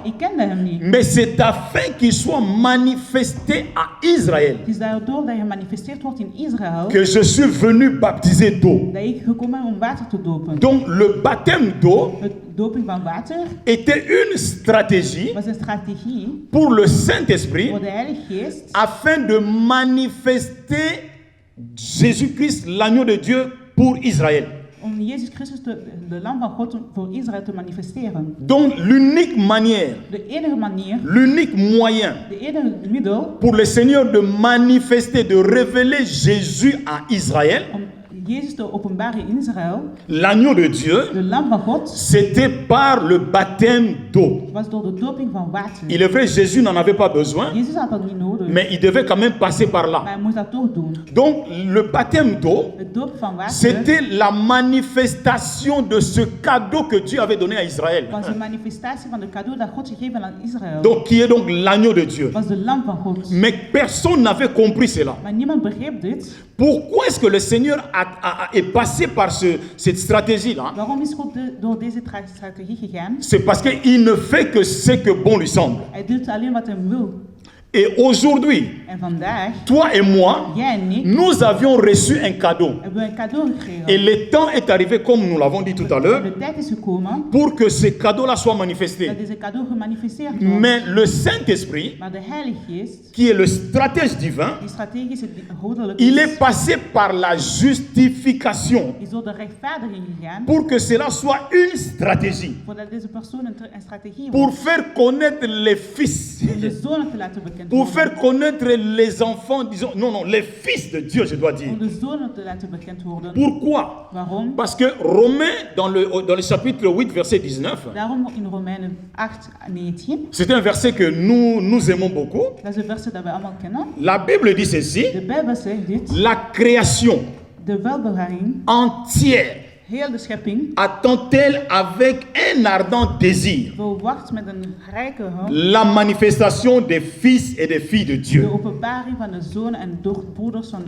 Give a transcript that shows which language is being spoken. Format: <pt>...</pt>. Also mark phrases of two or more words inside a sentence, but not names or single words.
<nl>ik kende hem niet.</nl> <fr>mais c'est afin qu'il soit manifesté à Israël</fr> <nl>Het is daardoor dat je gemanifesteerd wordt in Israël,</nl> <fr>que je suis venu baptiser d'eau.</fr> <nl>dat ik gekomen ben om water te dopen.</nl> <fr>Donc le baptême d'eau</fr> <nl>Het doping van water</nl> <fr>était une stratégie</fr> <nl>was een strategie</nl> <fr>pour le Saint-Esprit</fr> <nl>voor de Heilige Geest,</nl> <fr>afin de manifester Jésus-Christ, l'agneau de Dieu, pour Israël.</fr> <nl>om Jezus Christus, de Lam van God, voor Israël te manifesteren.</nl> <fr>Donc l'unique manière,</fr> <nl>De enige manier,</nl> <fr>l'unique moyen</fr> <nl>de enige middel</nl> <fr>pour le Seigneur de manifester, de révéler Jésus à Israël,</fr> <nl>om Jezus te openbaren in Israël,</nl> <fr>l'agneau de Dieu,</fr> <nl>de lam van God,</nl> <fr>c'était par le baptême d'eau.</fr> <nl>was door de doping van water.</nl> <fr>Il est vrai, Jésus n'en avait pas besoin,</fr> <nl>Jezus had dat niet nodig,</nl> <fr>mais il devait quand même passer par</fr> <nl>maar</nl> <fr>là.</fr> <nl>hij moest dat toch doen.</nl> <fr>Donc, le baptême d'eau,</fr> <nl>Het dopen van water</nl> <fr>c'était la manifestation de ce cadeau que Dieu avait donné à Israël.</fr> <nl>was een manifestatie van het cadeau dat God gegeven aan Israël.</nl> <fr>Donc, qui est donc l'agneau de Dieu.</fr> <nl>Was de lam van God.</nl> <fr>Mais personne n'avait compris cela.</fr> <nl>Maar niemand begreep dit.</nl> <fr>Pourquoi est-ce que le Seigneur est passé par cette stratégie-là?</fr> <nl>Waarom is God door deze strategie gegaan?</nl> <fr>C'est parce qu'il ne fait que ce que bon lui semble.</fr> <nl>Hij doet alleen wat hij wil.</nl> <fr>Et aujourd'hui,</fr> <nl>En vandaag,</nl> <fr>toi et moi,</fr> <nl>jij en ik,</nl> <fr>nous avions reçu un cadeau.</fr> <nl>hebben we een cadeau gekregen.</nl> <fr>Et le temps est arrivé, comme nous l'avons dit tout à l'heure,</fr> <nl>De tijd is gekomen</nl> <fr>pour que ce cadeau-là soit manifesté.</fr> <nl>dat deze cadeau gemanifesteerd wordt.</nl> <fr>Mais le Saint-Esprit,</fr> <nl>Maar de Heilige Geest,</nl> <fr>qui est le stratège divin,</fr> <nl>die strategische goddelijk</nl> <fr>il</fr> <nl>is,</nl> <fr>est passé par la justification</fr> <nl>is door de rechtvaardiging gegaan,</nl> <fr>pour que cela soit une stratégie,</fr> <nl>voordat deze persoon een strategie</nl> <fr>pour</fr> <nl>wordt.</nl> <fr>faire connaître les fils,</fr> <nl>Om de zonen te laten bekend</nl> <fr>pour</fr> <nl>worden.</nl> <fr>faire connaître les enfants, disons, non, les fils de Dieu, je dois dire.</fr> <nl>Om de zonen te laten bekend worden.</nl> <fr>Pourquoi?</fr> <nl>Waarom?</nl> <fr>Parce que Romains, dans le chapitre 8, verset 19,</fr> <nl>Daarom in Romeinen 8, 19,</nl> <fr>c'est un verset que nous aimons beaucoup.</fr> <nl>dat is een verset dat we allemaal kennen.</nl> <fr>La Bible dit ceci,</fr> <nl>De Bijbel zegt dit,</nl> <fr>la création</fr> <nl>de welbeharing,</nl> <fr>entière</fr> <nl>heel de schepping,</nl> <fr>attend-elle avec un ardent désir</fr> <nl>verwacht met een rijke hoop</nl> <fr>la manifestation des fils et des filles de</fr> <nl>de</nl> <fr>Dieu.</fr> <nl>openbaring van de zonen en broeders van</nl>